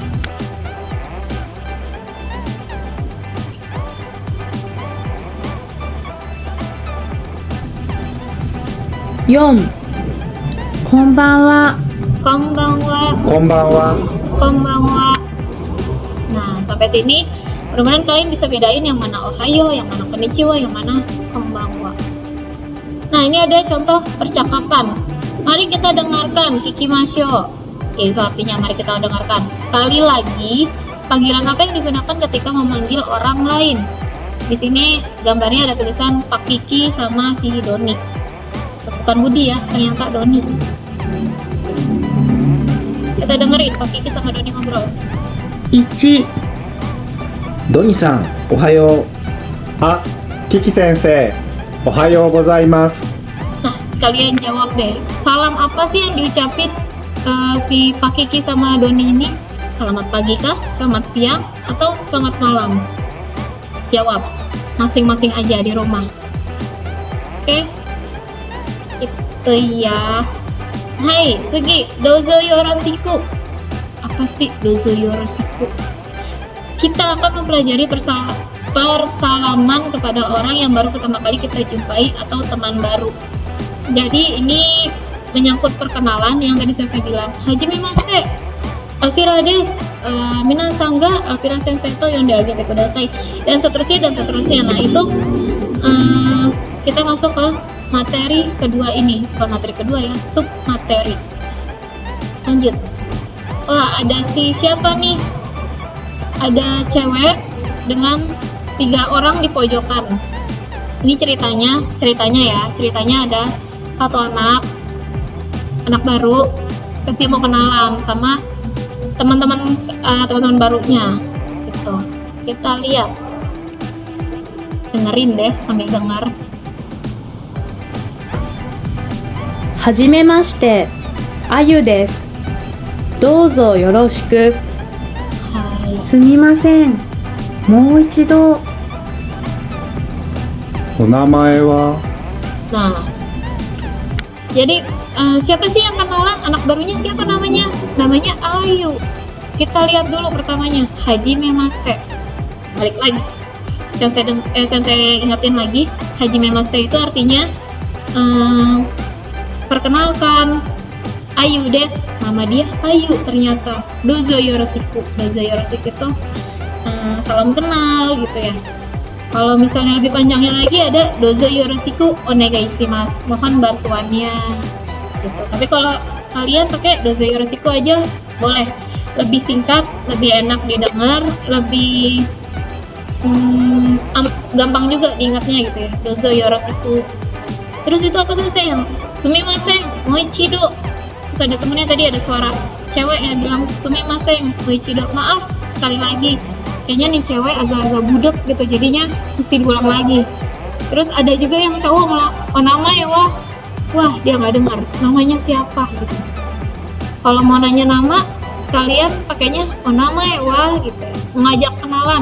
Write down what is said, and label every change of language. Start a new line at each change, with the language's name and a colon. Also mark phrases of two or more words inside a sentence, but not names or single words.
Indonesian: 4.
Japanese: こんばんは。こんばんは。 Konbanwa. Konbanwa.
Indonesian: Nah, sampai sini mudah-mudahan kalian bisa bedain yang mana ohayo, yang mana konnichiwa, yang mana konbanwa. Nah, ini ada contoh percakapan. Mari kita dengarkan kikimasho. Itu artinya mari kita dengarkan. Sekali lagi, panggilan apa yang digunakan ketika memanggil orang lain? Di sini gambarnya ada tulisan Pak Kiki sama si Doni. Bukan Budi ya, ternyata Doni. Kita dengerin Pak Kiki sama Doni ngobrol. 1.
Japanese: ドニさん、おはよう。ああ、キキ先生。おはようございます.
Indonesian: Nah, kalian jawab deh. Salam apa sih yang diucapin si Pak Kiki sama Doni ini? Selamat pagi kah? Selamat siang? Atau selamat malam? Jawab masing-masing aja di rumah. Oke? Itu ya.
Japanese: Hai, スギ、どうぞよろしく.
Indonesian: Apa sih
Japanese: どうぞよろしく?
Indonesian: Kita akan mempelajari persalaman kepada orang yang baru pertama kali kita jumpai atau teman baru. Jadi ini menyangkut perkenalan yang tadi saya bilang.
Japanese: はじめまして、アルフィラです、みなさんがアルフィラ先生と呼んであげてください,
Indonesian: dan seterusnya. Nah itu kita masuk ke materi kedua ini. Bukan materi kedua ya, sub materi. Lanjut. Wah, ada siapa nih? Ada cewek dengan 3 orang di pojokan. Ini ceritanya ada satu anak baru, terus dia mau kenalan sama teman-teman barunya gitu. Kita lihat, dengerin deh sambil dengar.
Japanese: はじめまして、あゆです。どうぞよろしく。 Hai. すみません。もう一度。お名前は
Indonesian: Nah, jadi siapa sih yang kenalan? Anak barunya siapa namanya? Namanya Ayu. Kita lihat dulu pertamanya,
Japanese: はじめまして.
Indonesian: Balik lagi. Sensei ingetin lagi,
Japanese: はじめまして
Indonesian: itu artinya perkenalkan. Ayu des, nama dia Ayu ternyata.
Japanese: どうぞよろしく. どうぞよろしく
Indonesian: itu salam kenal gitu ya. Kalau misalnya lebih panjangnya lagi ada
Japanese: どうぞよろしくおねがいします,
Indonesian: mohon bantuannya gitu. Tapi kalau kalian pakai
Japanese: どうぞよろしく
Indonesian: aja boleh, lebih singkat, lebih enak didengar, lebih gampang juga diingatnya gitu ya,
Japanese: どうぞよろしく.
Indonesian: Terus itu apa sih yang
Japanese: すみませんもう一度?
Indonesian: Terus ada temennya tadi, ada suara cewek yang bilang
Japanese: すみませんもう一度,
Indonesian: maaf sekali lagi. Kayaknya nih cewek agak-agak budek gitu, jadinya mesti diulang lagi. Terus ada juga yang cowok nama ya wah dia nggak dengar namanya siapa gitu. Kalau mau nanya nama, kalian pakainya nama ya gitu, mengajak kenalan.